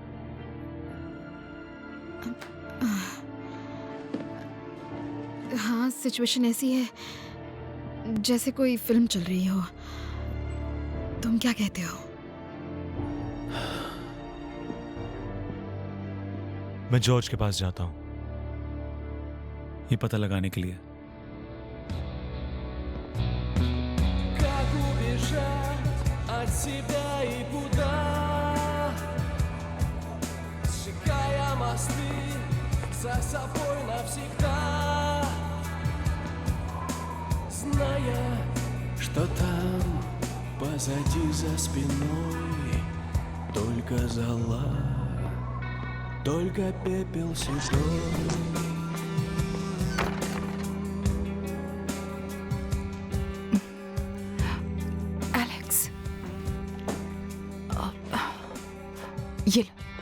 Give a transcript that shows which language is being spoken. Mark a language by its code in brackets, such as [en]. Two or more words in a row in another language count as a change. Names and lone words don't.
[hi] हाँ, सिचुएशन ऐसी है जैसे कोई फिल्म चल रही हो। तुम क्या कहते हो? मैं जॉर्ज के पास जाता हूं, ये पता लगाने के लिए। [ru] Как убежать от себя и куда? Сжигая мосты за собой навсегда, зная, что там позади за спиной только зола, только пепел седой. [hi] एलेक्स, ये लो।